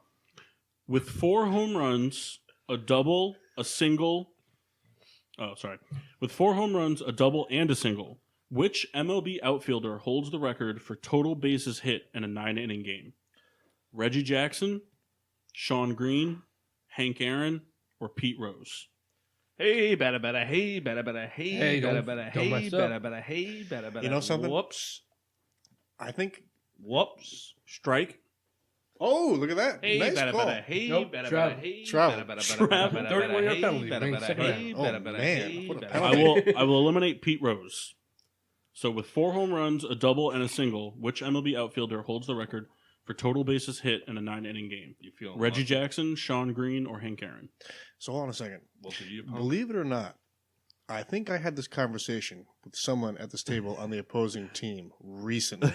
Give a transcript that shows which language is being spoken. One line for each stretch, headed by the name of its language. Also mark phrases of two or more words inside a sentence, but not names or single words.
English: With 4 home runs, a double, a single. Oh, sorry. With 4 home runs, a double, and a single, which MLB outfielder holds the record for total bases hit in a 9-inning game? Reggie Jackson, Sean Green, Hank Aaron, or Pete Rose? Hey, bada bada, hey, bada bada, hey, Hey, bada don't- bada, don't hey, mess up. bada bada, hey, bada bada. You know something? Whoops. I think. Whoops. Strike. Oh, look at that! Hey, nice bada call. bada, hey, Nope, bada travel. bada, hey, Travel. bada bada, bada Travel. bada, 31 bada, yard hey, penalty. bada Bring bada, second hey, round. bada Oh, bada, man. hey, What a bada penalty. bada. I will eliminate Pete Rose. So with 4 home runs, a double, and a single, which MLB outfielder holds the record for total bases hit in a 9-inning game? You feel Reggie Jackson, Sean Green, or Hank Aaron? So hold on a second. Both of you, punk. Believe it or not, I think I had this conversation with someone at this table on the opposing team recently.